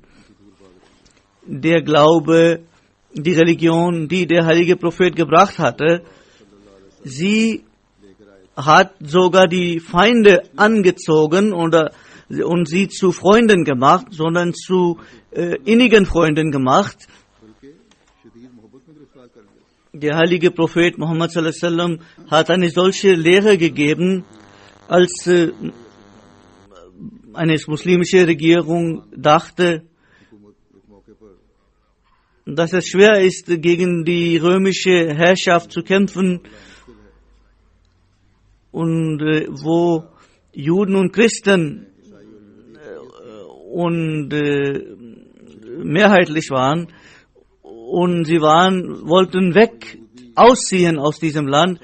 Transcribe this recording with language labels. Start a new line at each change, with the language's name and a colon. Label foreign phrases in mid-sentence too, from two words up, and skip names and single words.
German: Der Glaube, die Religion, die der heilige Prophet gebracht hatte, sie hat sogar die Feinde angezogen und sie zu Freunden gemacht, sondern zu innigen Freunden gemacht. Der heilige Prophet Muhammad
Arabic: صلى الله عليه وسلم
German: hat eine solche Lehre gegeben, als eine muslimische Regierung dachte, dass es schwer ist, gegen die römische Herrschaft zu kämpfen und wo Juden und Christen mehrheitlich waren und sie wollten ausziehen aus diesem Land.